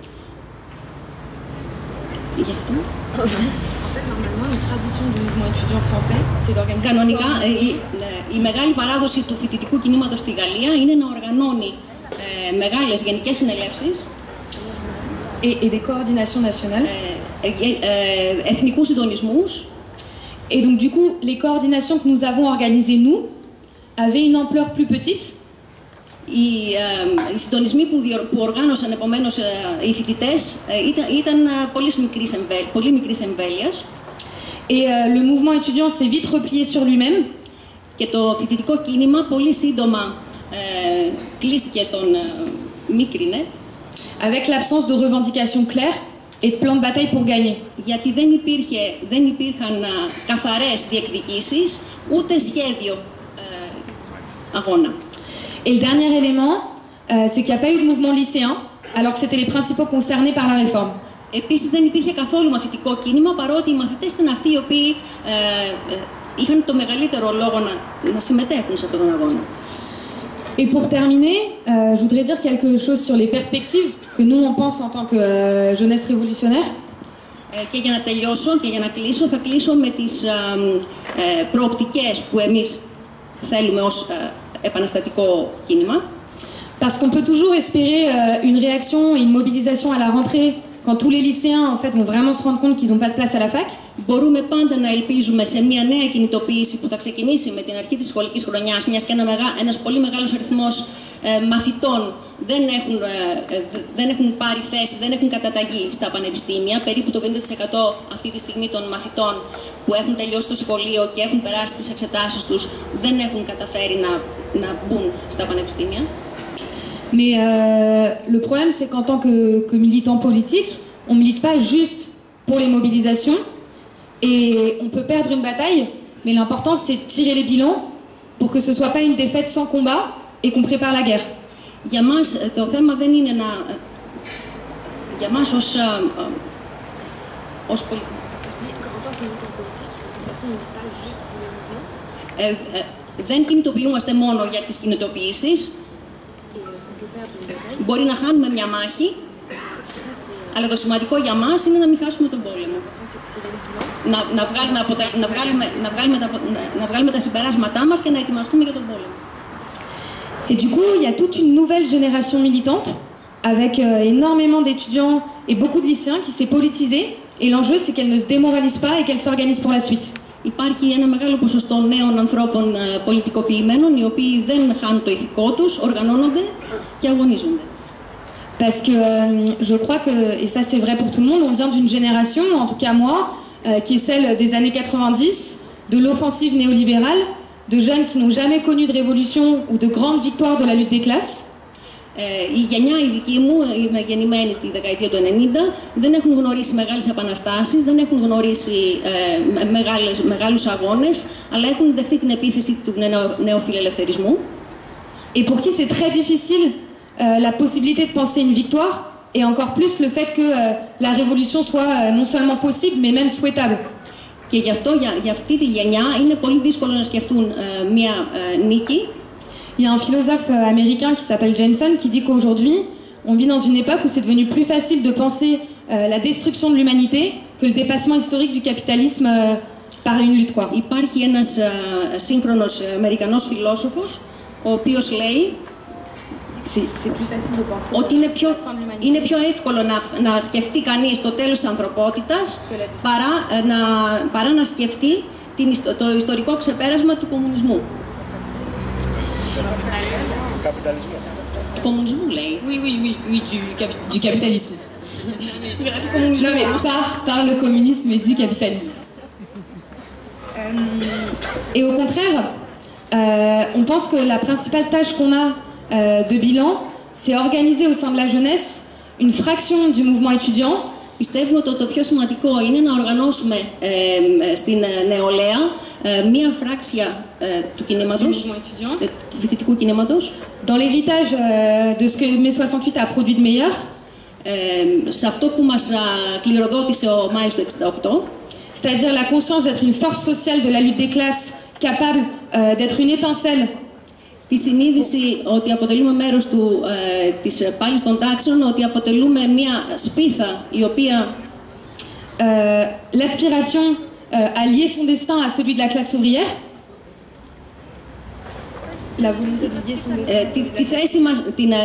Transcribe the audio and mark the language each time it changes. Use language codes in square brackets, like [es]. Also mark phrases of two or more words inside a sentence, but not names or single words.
[fr] Normalement, une tradition du mouvement étudiant français, c'est d'organiser. [el] Κανονικά, η μεγάλη παράδοση του φοιτητικού κινήματος στη Γαλλία είναι να οργανώνει μεγάλες γενικές συνελεύσεις [fr] et des coordinations nationales. [el] Εθνικούς συντονισμούς. [fr] Et donc, du coup, les coordinations que nous avons organisées, nous, avaient une ampleur plus petite. [el] Οι συντονισμοί που οργάνωσαν επομένως οι φοιτητές ήταν πολύ μικρής εμβέλειας. [fr] Et le mouvement étudiant s'est vite replié sur lui-même. [el] Και το φοιτητικό κίνημα πολύ σύντομα κλείστηκε στον μίκρινε. [fr] Avec l'absence de revendications claires et de plan de bataille pour gagner. [el] Γιατί δεν υπήρχαν καθαρές διεκδικήσεις, ούτε σχέδιο αγώνα. [fr] Et le dernier élément, c'est qu'il n'y a pas eu de mouvement lycéen, alors que c'était les principaux concernés par la réforme. [el] Επίσης δεν υπήρχε καθόλου μαθητικό κίνημα, παρότι οι μαθητές ήταν αυτοί οι οποίοι είχαν το μεγαλύτερο λόγο να συμμετέχουν σε αυτόν τον αγώνα. [fr] Et pour terminer, je voudrais dire quelque chose sur les perspectives que nous on pense en tant que jeunesse révolutionnaire. [el] Και για να τελειώσω και για να κλείσω, θα κλείσω με τις προοπτικές που εμείς θέλουμε ως επαναστατικό κίνημα. [fr] Parce qu'on peut toujours espérer une réaction et une mobilisation à la rentrée quand tous les lycéens en fait vont vraiment se rendre compte qu'ils n'ont pas de place à la fac. [el] Μπορούμε πάντα να ελπίζουμε σε μια νέα κινητοποίηση που θα ξεκινήσει με την αρχή της σχολικής χρονιάς, μιας και ένας πολύ μεγάλος αριθμός μαθητών δεν έχουν πάρει θέσεις, δεν έχουν καταταγεί στα πανεπιστήμια. Περίπου το 50% αυτή τη στιγμή των μαθητών που έχουν τελειώσει το σχολείο και έχουν περάσει τις εξετάσεις τους δεν έχουν καταφέρει να μπουν στα πανεπιστήμια. [fr] Mais le problème, c'est qu'en tant que militant politique, on ne milite pas juste pour les mobilisations. Et on peut perdre une bataille, mais l'important, c'est de tirer les bilans pour que ce ne soit pas une défaite sans combat et qu'on prépare la guerre. [el] Για μας το θέμα δεν είναι να... Για μας ως δεν κινητοποιούμαστε μόνο για τις κινητοποιήσεις. Μπορεί να χάνουμε μια μάχη Αλλά το σημαντικό για μας είναι να μην χάσουμε τον πόλεμο. Να βγάλουμε τα συμπεράσματά μας και να ετοιμαστούμε για τον πόλεμο. [fr] Et du coup, il y a toute une nouvelle génération militante avec énormément d'étudiants et beaucoup de lycéens qui s'est politisée. Et l'enjeu, c'est qu'elle ne se démoralise pas et qu'elle s'organise pour la suite. [el] Υπάρχει ένα μεγάλο ποσοστό νέων ανθρώπων πολιτικοποιημένων, οι οποίοι δεν χάνουν το ηθικό τους, οργανώνονται και αγωνίζονται. [fr] Parce que je crois que, et ça c'est vrai pour tout le monde, on vient d'une génération, en tout cas moi, qui est celle des années 90, de l'offensive néolibérale, de jeunes qui n'ont jamais connu de révolution ou de grandes victoires de la lutte des classes. [el] Η γενιά η δική μου, είμαι γεννημένη τη δεκαετία του 90, δεν έχουν γνωρίσει μεγάλες επαναστάσεις, δεν έχουν γνωρίσει μεγάλους αγώνες, αλλά έχουν δεχτεί την επίθεση του νεοφιλελευθερισμού. [fr] Et pour qui c'est très difficile la possibilité de penser une victoire, et encore plus le fait que la révolution soit non seulement possible, mais même souhaitable. [el] Και γι' αυτό, για αυτή τη γενιά, είναι πολύ δύσκολο να σκεφτούν μια νίκη. [fr] Il y a un philosophe américain qui s'appelle Jameson qui dit qu'aujourd'hui, on vit dans une époque où c'est devenu plus facile de penser la destruction de l'humanité que le dépassement historique du capitalisme par une lutte, quoi. [el] Υπάρχει ένας σύγχρονος Αμερικανός φιλόσοφος, ο οποίος λέει ότι είναι πιο εύκολο να σκεφτεί κανείς το τέλος της ανθρωπότητας παρά να σκεφτεί το ιστορικό ξεπέρασμα του κομμουνισμού. Του κομμουνισμού λέει. [fr] Oui, du capitalisme. Non mais par le communisme et du capitalisme. Et au contraire, on pense que la principale tâche qu'on a de bilan, c'est organiser au sein de la jeunesse une fraction du mouvement étudiant. [el] Πιστεύουμε ότι το πιο σημαντικό είναι να οργανώσουμε στην νεολαία μία φράξια του κινήματος, του φοιτητικού κινήματος, [fr] dans l'héritage de ce que mai 68 a produit de meilleur, [el] σε αυτό που μας κληροδότησε ο Μάης του 68, [fr] c'est-à-dire la conscience d'être une force sociale de la lutte des classes, capable d'être une étincelle. [el] Τη συνείδηση ότι αποτελούμε μέρος της πάλης των τάξεων, ότι αποτελούμε μία σπίθα η οποία [fr] l'aspiration à lier son destin à celui de la classe ouvrière. La volonté de lier son destin.